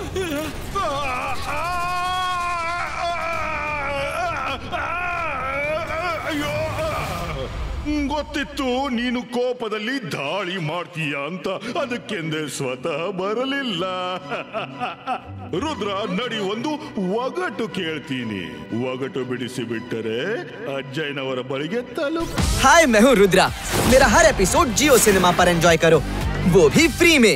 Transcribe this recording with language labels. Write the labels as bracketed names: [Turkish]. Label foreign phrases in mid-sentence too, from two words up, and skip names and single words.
[Kannada] ಅಯ್ಯೋ, ಗೊತ್ತಿತ್ತು ನೀನು ಕೋಪದಲ್ಲಿ ದಾಳಿ ಮಾಡ್ತೀಯ ಅಂತ. ಅದಕ್ಕೆಂದೇ ಸ್ವತಃ ಬರಲಿಲ್ಲ. ರುದ್ರ, ನಡಿ, ಒಂದು ಒಗಟು ಕೇಳ್ತೀನಿ. ಒಗಟು ಬಿಡಿಸಿ ಬಿಟ್ಟರೆ ಅಜ್ಜಯ್ಯನವರ ಬಳಿಗೆ ತಲುಪ. [Hindi] हाय, मैं हूँ रुद्रा। मेरा हर एपिसोड जियो सिनेमा पर एंजॉय करो, वो भी फ्री में।